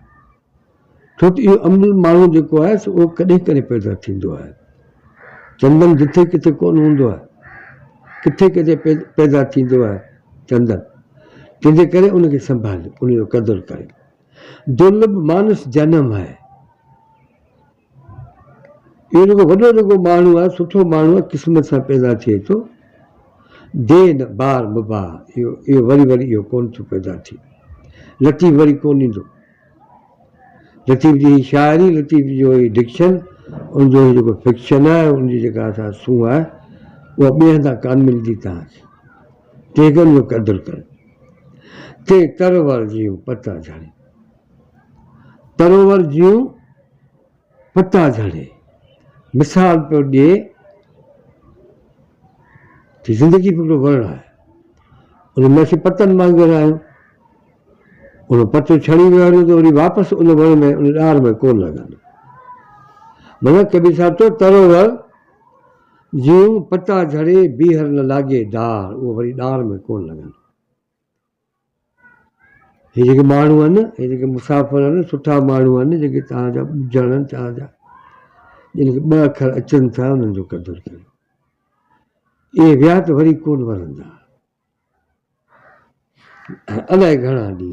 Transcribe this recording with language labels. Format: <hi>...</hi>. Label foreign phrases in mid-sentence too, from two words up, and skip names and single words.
<sd>छो त इहो अमुल माण्हू जेको आहे सो उहो कॾहिं कॾहिं पैदा थींदो आहे। चंदन जिथे किथे कोन हूंदो आहे, किथे किथे पैदा थींदो आहे चंदन, तंहिंजे करे उनखे संभाले, उनजो क़दुरु करे। दुर्लभ मानस जनम आहे, इहो जेको वॾो जेको माण्हू आहे, सुठो माण्हू आहे, क़िस्मत सां पैदा थिए थो। दे न बार बबार, इहो वरी वरी इहो कोन थो पैदा थिए। लतीफ़ वरी कोन ईंदो। लतीफ़ जी शाइरी, लतीफ़ जो डिक्शन, उनजो जेको फिक्शन आहे, उनजी जेका असां सूंहं आहे, उहा ॿिए हंधा कान मिलंदी तव्हांखे। तंहिंखे उनजो क़दुरु करे। ते तरोवर जियूं पता झड़े, तरोवर जियूं पता झड़े, मिसाल पियो ॾिए त ज़िंदगी हिकिड़ो वण आहे, उन में असीं पतनि वांगुरु आहियूं, उन पतो छड़ी वियो हलियो त वरी वापसि उन वण में, उन ॾार में कोन लॻंदो। माना कबीर साहिब चयो</sd> <hi>तरोवर जियूं पता झड़े, बीहर न लागे डार,</hi> <sd>उहो वरी ॾार में कोन लॻंदो। हे जेके माण्हू आहिनि, हे जेके मुसाफ़िर आहिनि, सुठा माण्हू आहिनि, जेके तव्हांजा ॿुधण तव्हांजा, जिन खे ॿ अखर अचनि था, उन्हनि जो क़दुरु कयो। इहे विया त वरी कोन वणंदा, अलाए घणा ॾींहं।</sd>